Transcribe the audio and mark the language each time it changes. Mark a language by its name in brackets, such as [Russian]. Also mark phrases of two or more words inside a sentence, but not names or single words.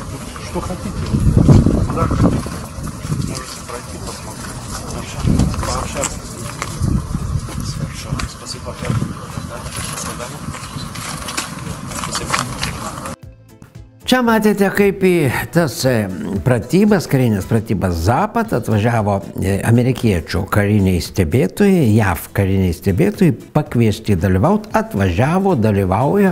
[Russian] Что хотите, куда хотите, можете пройти, посмотреть, пообщаться. Хорошо, спасибо. [Lithuanian] Čia matėte, kaip į tas pratybas, karinės pratybas Zapad atvažiavo amerikiečių kariniai stebėtojai, JAV kariniai stebėtojai, pakviesti dalyvauti, atvažiavo, dalyvauja.